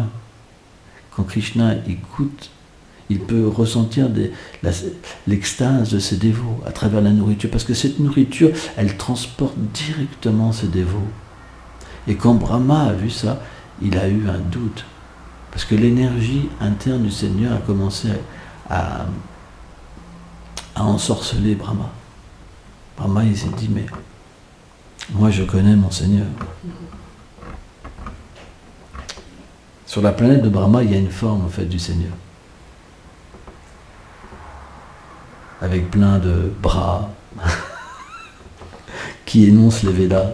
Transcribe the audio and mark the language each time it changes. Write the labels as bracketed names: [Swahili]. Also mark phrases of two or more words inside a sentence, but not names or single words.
[French] Quand Krishna écoute, il peut ressentir l'extase de ses dévots à travers la nourriture, parce que cette nourriture, elle transporte directement ses dévots. Et quand Brahma a vu ça, il a eu un doute, parce que l'énergie interne du Seigneur a commencé à ensorceler Brahma. Brahma, il s'est dit, mais moi je connais mon Seigneur. Sur la planète de Brahma, il y a une forme en fait du Seigneur. Avec plein de bras qui énoncent les Védas.